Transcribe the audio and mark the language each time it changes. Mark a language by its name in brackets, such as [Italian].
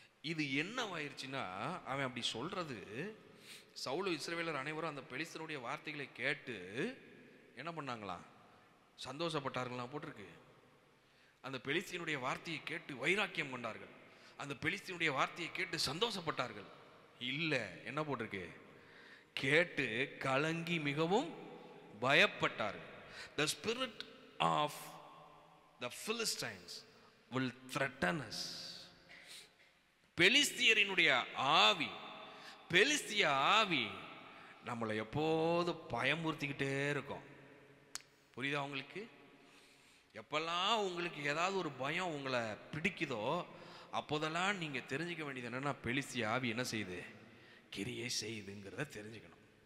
[Tamil] இது என்னவாயிருச்சுன்னா, அவன் அப்படி சொல்றது, சவுலு இஸ்ரவேலர் அனைவரும் அந்த பெலிஸ்தருடைய வார்த்தைகளை கேட்டு என்ன பண்ணாங்களாம், சந்தோஷப்பட்டார்களாம் போட்டிருக்கு. அந்த பெலிஸ்தியனுடைய வார்த்தையை கேட்டு வைராக்கியம் கொண்டார்கள். அந்த பெலிஸ்தியனுடைய வார்த்தையை கேட்டு சந்தோஷப்பட்டார்கள். இல்ல, என்ன போட்டிருக்கு, கேட்டு கலங்கி மிகவும் பயப்பட்டார்கள். [English] The spirit of the Philistines will threaten us. [Tamil] பெலிஸ்தியரினுடைய ஆவி, பெலிஸ்திய ஆவி நம்மளை எப்போது பயமுறுத்திக்கிட்டே இருக்கும். புரியுதா உங்களுக்கு? எப்பெல்லாம் உங்களுக்கு ஏதாவது ஒரு பயம் உங்களை பிடிக்குதோ அப்போதெல்லாம் நீங்க தெரிஞ்சுக்க வேண்டியது என்னன்னா, பெலிஸ்திய ஆவி என்ன செய்யுது, கிரியை செய்யுதுங்கிறத தெரிஞ்சுக்கணும்.